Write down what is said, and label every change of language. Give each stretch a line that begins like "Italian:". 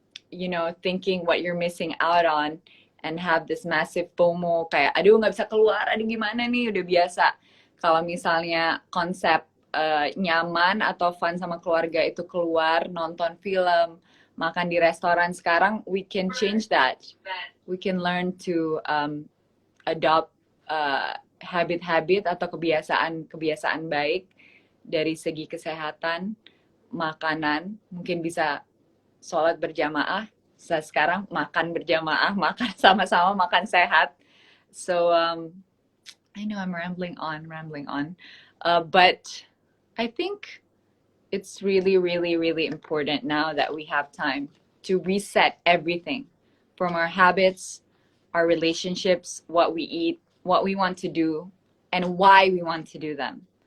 English: you know, thinking what you're missing out on and have this massive FOMO
Indonesian: kayak aduh nggak bisa keluar, aduh gimana nih, udah biasa kalau misalnya konsep nyaman atau fun sama keluarga itu keluar nonton film, makan di restoran. Sekarang
English: we can change that. We can learn to adopt habit-habit
Indonesian: atau kebiasaan baik dari segi kesehatan, makanan. Mungkin bisa sholat berjamaah. Sekarang makan berjamaah, makan sama-sama, makan sehat.
English: So I know I'm rambling on, but I think it's really, really, really important now that we have time to reset everything from our habits, our relationships, what we eat, what we want to do, and why we want to do them.